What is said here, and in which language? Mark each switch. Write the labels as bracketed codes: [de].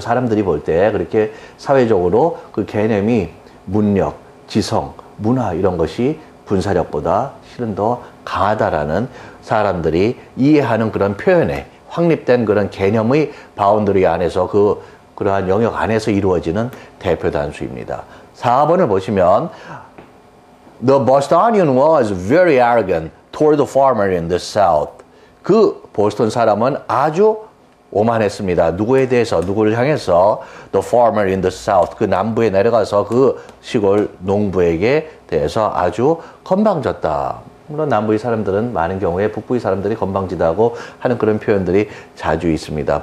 [ko] 사람들이 볼 때 그렇게 사회적으로 그 개념이 문력, 지성, 문화 이런 것이 군사력보다 실은 더 강하다라는 사람들이 이해하는 그런 표현에 확립된 그런 개념의 바운더리 안에서 그러한 영역 안에서 이루어지는 대표 단수입니다. [en] 4번을 보시면 The Bostonian was very arrogant toward the farmer in the south. [ko] 그 보스턴 사람은 아주 오만했습니다. 누구에 대해서, 누구를 향해서 [en] the farmer in the south, [ko] 그 남부에 내려가서 그 시골 농부에게 대해서 아주 건방졌다. 물론 남부의 사람들은 많은 경우에 북부의 사람들이 건방지다고 하는 그런 표현들이 자주 있습니다.